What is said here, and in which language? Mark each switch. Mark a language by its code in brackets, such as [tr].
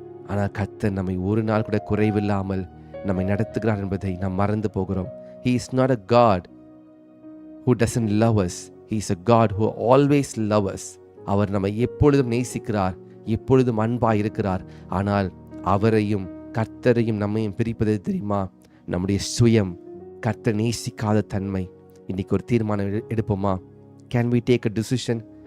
[ta] ஆனால் கர்த்தர் நம்மை ஒரு நாள் கூட குறைவில்லாமல் நம்மை நடத்துகிறார் என்பதை நாம் மறந்து போகிறோம். [en] He is not a God who doesn't love us. He is a God who always loves us. [ta] அவர் நம்மை எப்பொழுதும் நேசிக்கிறார், எப்பொழுதும் அன்பாய் இருக்கிறார். ஆனால் அவரையும் கர்த்தரையும் நம்மையும் பிரிப்பது தெரியுமா? நம்முடைய சுயம், கர்த்தர் நேசிக்காத தன்மை. இன்னைக்கு ஒரு தீர்மானம் எடுப்போமா? [en] Can we take a decision?